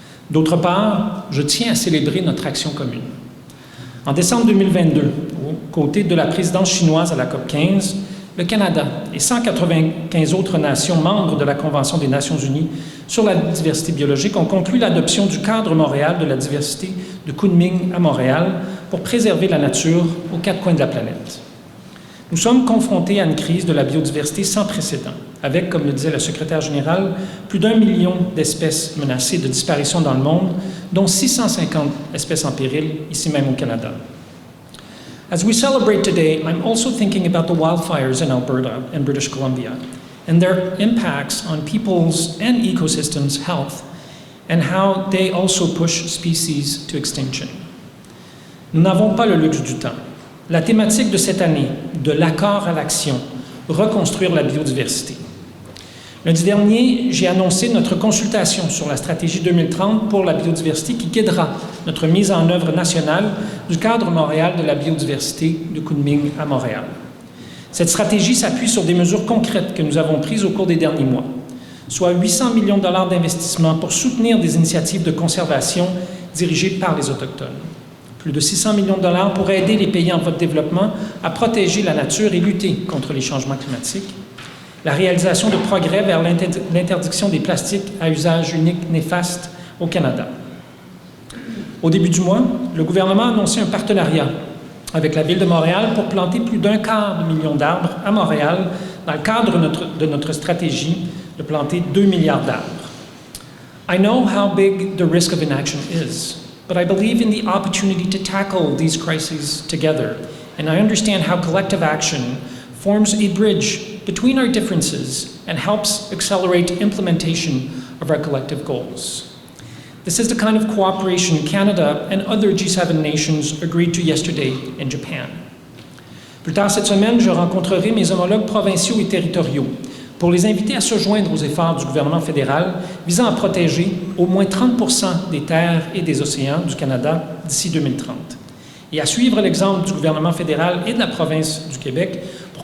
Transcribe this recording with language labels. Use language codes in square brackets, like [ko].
[fr] D'autre part, je tiens à célébrer notre action commune. En décembre 2022, aux côtés de la présidence chinoise à la COP15, le Canada et 195 autres nations membres de la Convention des Nations unies sur la diversité biologique ont conclu l'adoption du cadre Montréal de la diversité de Kunming à Montréal pour préserver la nature aux quatre coins de la planète. Nous sommes confrontés à une crise de la biodiversité sans précédent, avec, comme le disait le secrétaire général, plus d'1 million d'espèces menacées de disparition dans le monde, dont 650 espèces en péril, ici même au Canada. [en] As we celebrate today, I'm also thinking about the wildfires in Alberta and British Columbia and their impacts on people's and ecosystems' health and how they also push species to extinction. [fr] Nous n'avons pas le luxe du temps. La thématique de cette année, de l'accord à l'action, reconstruire la biodiversité. Lundi dernier, j'ai annoncé notre consultation sur la stratégie 2030 pour la biodiversité qui guidera notre mise en œuvre nationale du cadre Montréal de la biodiversité de Kunming à Montréal. Cette stratégie s'appuie sur des mesures concrètes que nous avons prises au cours des derniers mois, soit 800 millions de dollars d'investissement pour soutenir des initiatives de conservation dirigées par les Autochtones. Plus de 600 millions de dollars pour aider les pays en voie de développement à protéger la nature et lutter contre les changements climatiques. La réalisation de progrès vers l'interdiction des plastiques à usage unique néfaste au Canada. Au début du mois, le gouvernement a annoncé un partenariat avec la Ville de Montréal pour planter plus d'1/4 million d'arbres à Montréal dans le cadre de notre stratégie de planter 2 milliards d'arbres. [en] I know how big the risk of inaction is, but I believe in the opportunity to tackle these crises together, and I understand how collective action forms a bridge between our differences and helps accelerate implementation of our collective goals. This is the kind of cooperation Canada and other G7 nations agreed to yesterday in Japan. [fr] Plus tard cette semaine, je rencontrerai mes homologues provinciaux et territoriaux pour les inviter à se joindre aux efforts du gouvernement fédéral visant à protéger au moins 30% des terres et des océans du Canada d'ici 2030 et à suivre l'exemple du gouvernement fédéral et de la province du Québec pour